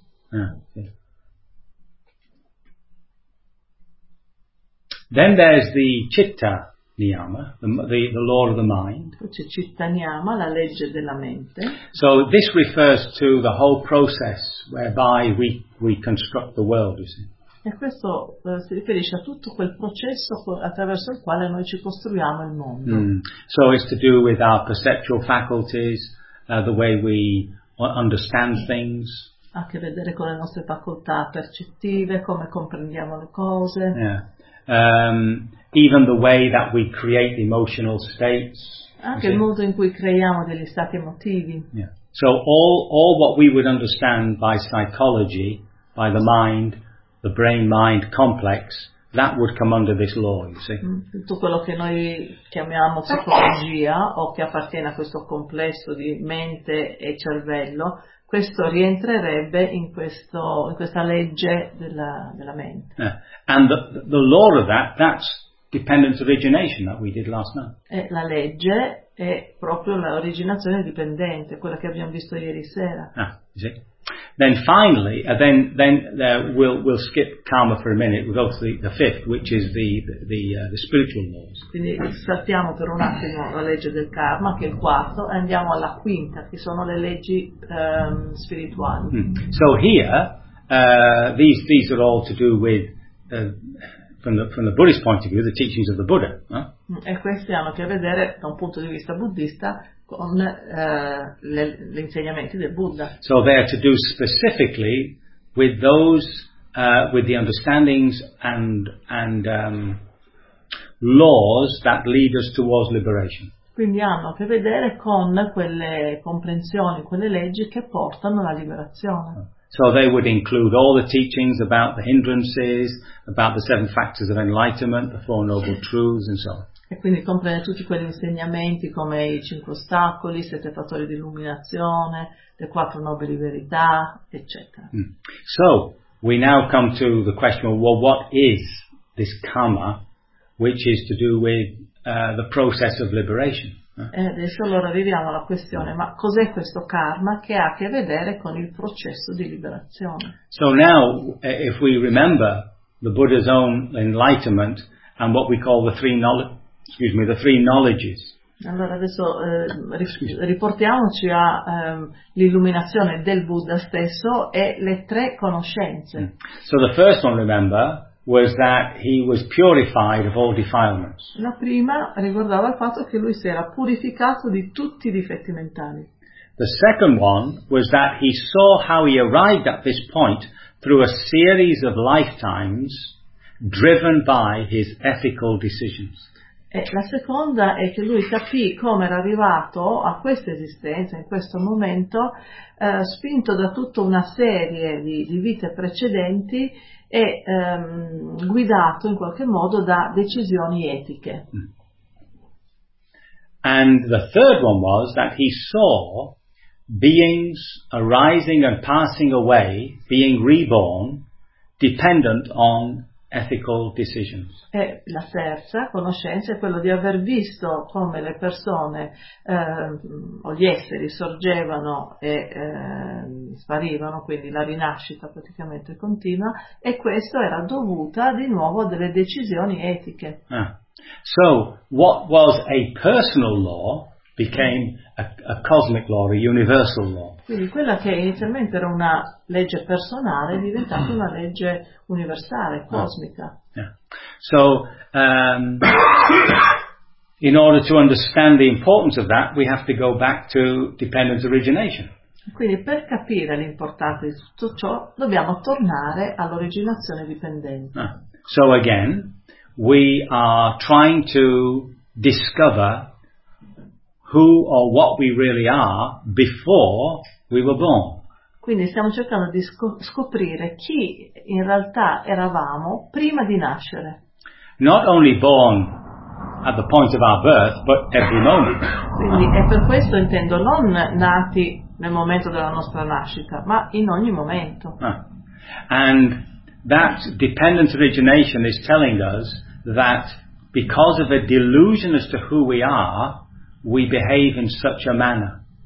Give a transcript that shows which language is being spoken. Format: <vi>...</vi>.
<en>Ah, okay. Then there's the citta niyama, the law of the mind.</en> <it>C'è citta niyama, la legge della mente.</it> <en>So this refers to the whole process whereby we construct the world, you see.</en> <it>E questo si riferisce a tutto quel processo attraverso il quale noi ci costruiamo il mondo. Mm.</it> <en>So it's to do with our perceptual faculties, the way we understand things.</en> <it>Ha a che vedere con le nostre facoltà percettive, come comprendiamo le cose.</it> <en>Yeah. Even the way that we create emotional states.</en> <it>Anche il modo in cui creiamo degli stati emotivi.</it> <en>Yeah. So all what we would understand by psychology, by the mind, the brain-mind complex, that would come under this law, you see.</en> <it>Tutto quello che noi chiamiamo psicologia o che appartiene a questo complesso di mente e cervello, questo rientrerebbe in questa legge della mente.</it> <en>Yeah. And the law of that's dependent origination that we did last night.</en> <it>E la legge è proprio l'originazione dipendente, quella che abbiamo visto ieri sera. Ah, sì.</it> <en>Then finally, we'll skip karma for a minute. We'll go to the fifth, which is the spiritual laws.</en> <it>Quindi saltiamo per un attimo la legge del karma, che è il quarto, e andiamo alla quinta, che sono le leggi spirituali. Hmm.</it> <en>So here, these are all to do with from the Buddhist point of view, the teachings of the Buddha.</en> <it>No? E queste hanno a che vedere da un punto di vista buddista. Con gli insegnamenti del Buddha.</it> <en>So they are to do specifically with those with the understandings and laws that lead us towards liberation.</en> <it>Quindi hanno a che vedere con quelle comprensioni, quelle leggi che portano alla liberazione.</it> <en>So they would include all the teachings about the hindrances, about the seven factors of enlightenment, the four noble truths, and so on.</en> <it>E quindi comprende tutti quegli insegnamenti come i cinque ostacoli, i sette fattori di illuminazione, le quattro nobili verità, eccetera. Mm.</it> <en>So, we now come to the question of, well, what is this karma, which is to do with the process of liberation?</en> <it>E adesso allora arriviamo alla questione, ma cos'è questo karma che ha a che vedere con il processo di liberazione?</it> <en>So now, if we remember the Buddha's own enlightenment and what we call the three knowledges.</en> <it>Allora adesso riportiamoci a l'illuminazione del Buddha stesso e le tre conoscenze. Mm.</it> <en>So the first one, remember, was that he was purified of all defilements.</en> <it>La prima riguardava il fatto che lui si era purificato di tutti i difetti mentali.</it> <en>The second one was that he saw how he arrived at this point through a series of lifetimes driven by his ethical decisions.</en> <it>E la seconda è che lui capì come era arrivato a questa esistenza, in questo momento, spinto da tutta una serie di vite precedenti e guidato in qualche modo da decisioni etiche.</it> <en>And the third one was that he saw beings arising and passing away, being reborn, dependent on ethical decisions.</en> <it>E la terza conoscenza è quello di aver visto come le persone o gli esseri sorgevano e sparivano, quindi la rinascita praticamente continua, e questo era dovuta di nuovo a delle decisioni etiche.</it> <en>Ah. So what was a personal law became a cosmic law, a universal law.</en> <it>Quindi quella che inizialmente era una legge personale è diventata una legge universale, cosmica.</it> <en>Oh. Yeah. So, in order to understand the importance of that, we have to go back to dependent origination.</en> <it>Quindi per capire l'importanza di tutto ciò, dobbiamo tornare all'originazione dipendente. Ah.</it> <en>So again, we are trying to discover who or what we really are before we were born.</en> <it>Quindi stiamo cercando di scoprire chi in realtà eravamo prima di nascere.</it> <en>Not only born at the point of our birth, but every moment.</en> <it>Quindi è per questo intendo non nati nel momento della nostra nascita, ma in ogni momento.</it> <en>And that dependent origination is telling us that because of a delusion as to who we are, we behave in such a manner.</en>